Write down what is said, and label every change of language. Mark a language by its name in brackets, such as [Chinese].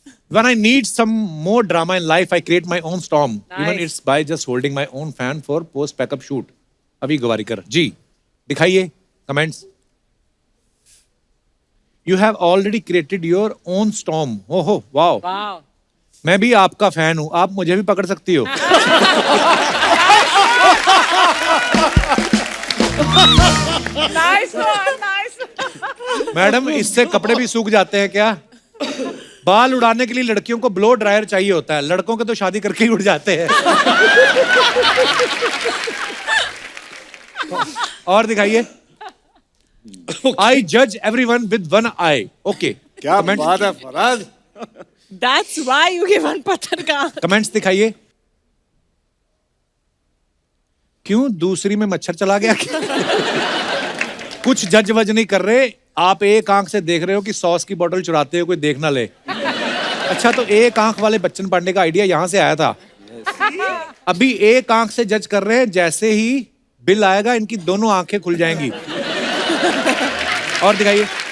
[English] When I need some more drama in life, I create my own storm. Even it's by just holding my own fan for post backup shoot. [Hindi] अभी गवारीकर जी, दिखाइए comments. [English] You have already created your own storm. [Hindi] ओहो, wow. वाह, मैं भी आपका fan हूं, आप मुझे भी पकड़ सकती हो। Nice nice. मैडम, इससे कपड़े भी सूख जाते हैं क्या? बाल उड़ाने के लिए लड़कियों को ब्लो ड्रायर चाहिए होता है, लड़कों के तो शादी करके ही उड़ जाते हैं। और दिखाइए। [English] आई जज everyone with 1 I. Okay, [Hindi] क्या बात है Faraz. [English] That's why you give one [Hindi] पत्थर का। कमेंट्स दिखाइए। क्यों दूसरी में मच्छर चला गया क्या? कुछ जज वज नहीं कर रहे, आप एक आंख से देख रहे हो कि सॉस की बोतल चुराते हो कोई देख ना ले। अच्छा, तो एक आंख वाले बच्चन पांडे का आइडिया यहां से आया था। अभी एक आंख से जज कर रहे हैं, जैसे ही बिल आएगा इनकी दोनों आंखें खुल जाएंगी। और दिखाइए।